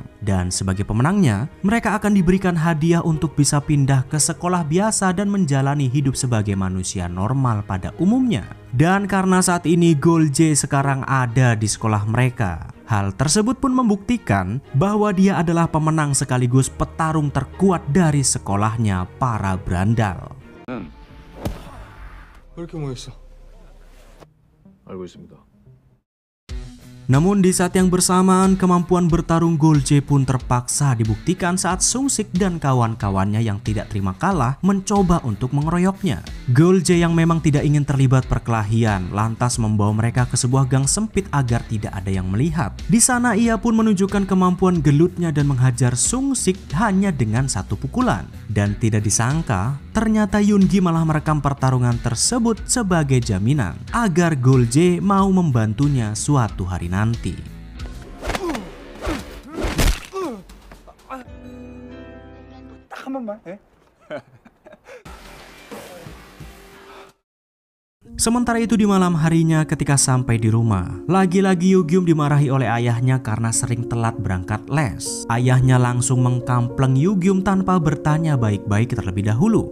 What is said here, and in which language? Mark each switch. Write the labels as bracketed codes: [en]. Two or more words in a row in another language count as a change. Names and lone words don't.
[id] Dan sebagai pemenangnya, mereka akan diberikan hadiah untuk bisa pindah ke sekolah biasa dan menjalani hidup sebagai manusia normal pada umumnya. Dan karena saat ini Gul-jae sekarang ada di sekolah mereka, hal tersebut pun membuktikan bahwa dia adalah pemenang sekaligus petarung terkuat dari sekolahnya para berandal. [ko] 왜 이렇게 모였어? 알고 있습니다. [id] Namun di saat yang bersamaan, kemampuan bertarung Gul-jae pun terpaksa dibuktikan saat Sung-sik dan kawan-kawannya yang tidak terima kalah mencoba untuk mengeroyoknya. Gul-jae yang memang tidak ingin terlibat perkelahian lantas membawa mereka ke sebuah gang sempit agar tidak ada yang melihat. Di sana ia pun menunjukkan kemampuan gelutnya dan menghajar Sung-sik hanya dengan satu pukulan. Dan tidak disangka, ternyata Yoongi malah merekam pertarungan tersebut sebagai jaminan agar Gul-jae mau membantunya suatu hari nanti. [ko] 한 번만 해. [id] Sementara itu di malam harinya ketika sampai di rumah, lagi-lagi Yu-gyum dimarahi oleh ayahnya karena sering telat berangkat les. Ayahnya langsung mengkampleng Yu-gyum tanpa bertanya baik-baik terlebih dahulu.